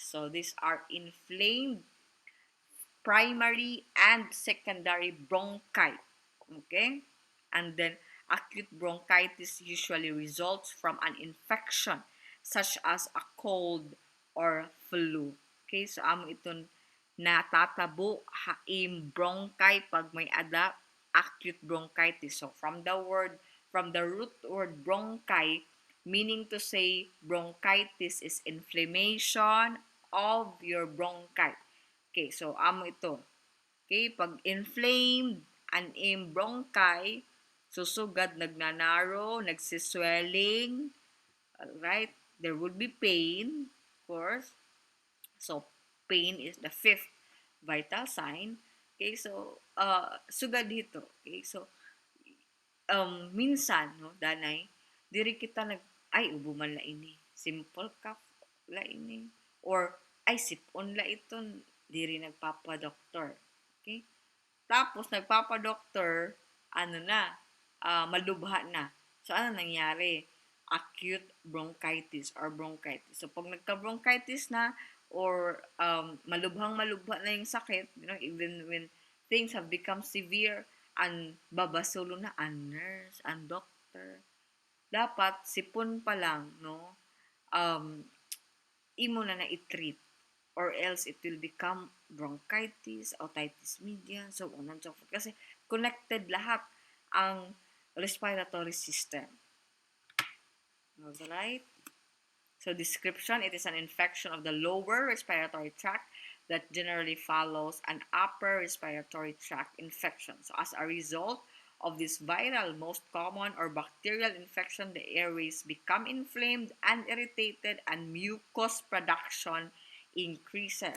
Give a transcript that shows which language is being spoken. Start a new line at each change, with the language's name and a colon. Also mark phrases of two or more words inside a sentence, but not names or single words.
English: So, these are inflamed primary and secondary bronchi. Okay? And then, acute bronchitis usually results from an infection such as a cold or flu. Okay? So,
Waray: amo itong natatabo haim bronchi pag may acute bronchitis.
English: So, from the root word bronchi, meaning to say bronchitis is inflammation of your bronchi.
Waray: Okay, so amo ito. Okay, pag inflamed an bronchi, susugad, nagnanarrow, nagsiswelling,
English: right? There would be pain, of course. So, pain is the fifth vital sign. Okay, so,
Waray: sugad dito. Okay, so, minsan, no, danay, diri kita ay, ubo man la ini.
English: Simple cough
Waray: la ini. Or, ay, sipon la iton, diri nagpapa-doktor. Okay?
Filipino: Tapos, nagpapa-doktor, ano na, malubha na. So, ano nangyari?
English: Acute bronchitis or bronchitis.
Filipino: So, pag nagka-bronchitis na, or malubhang-malubha na yung sakit,
English: you know, even when things have become severe, and
Waray: babasulo na ang nurse, ang doctor.
Filipino: Dapat sipon pa lang, no?
Waray: Imo na i-treat,
English: or else it will become bronchitis, otitis media, so on and so forth.
Filipino: Kasi connected lahat ang
English: respiratory system. Alright? So description, it is an infection of the lower respiratory tract that generally follows an upper respiratory tract infection. So as a result of this viral, most common or bacterial infection, the airways become inflamed and irritated and mucus production increases.